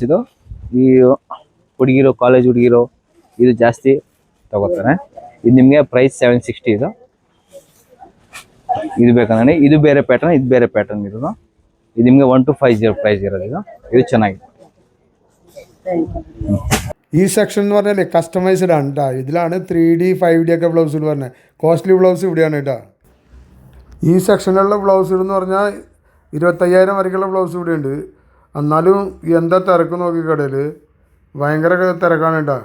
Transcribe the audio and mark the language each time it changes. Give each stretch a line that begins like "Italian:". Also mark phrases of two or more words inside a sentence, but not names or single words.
Kannada: ಇದು ಈ ಹುಡುಗಿರೋ, ಕಾಲೇಜ್ ಹುಡುಗಿರೋ ಇದು ಜಾಸ್ತಿ ತಗೋತಾರೆ. ಇದು ನಿಮಗೆ ಪ್ರೈಸ್ 760. ಇದು ಬೇಕಂದ್ರೆ ಇದು ಬೇರೆ ಪ್ಯಾಟರ್ನ್, ಇದು ಬೇರೆ ಪ್ಯಾಟರ್ನ್ ಇರೋದು. ಇದು ನಿಮಗೆ 1250 ಪ್ರೈಸ್ ಇರೋದು. ಇದು ಚೆನ್ನಾಗಿದೆ.
Malayalam: ഈ സെക്ഷൻ എന്ന് പറഞ്ഞാൽ കസ്റ്റമൈസ്ഡ് ആണ് കേട്ടോ. ഇതിലാണ് 3D 5D ഒക്കെ ബ്ലൗസുകൾ പറഞ്ഞത്.
English: costly blouse
Malayalam: ഇവിടെയാണ് കേട്ടോ. ഈ സെക്ഷനിലുള്ള ബ്ലൗസുകൾ എന്ന് പറഞ്ഞാൽ 25,000 വരെയുള്ള ബ്ലൗസ് ഇവിടെ ഉണ്ട്. എന്നാലും എന്താ തിരക്ക് നോക്കി കടയിൽ, ഭയങ്കര തിരക്കാണ് കേട്ടോ.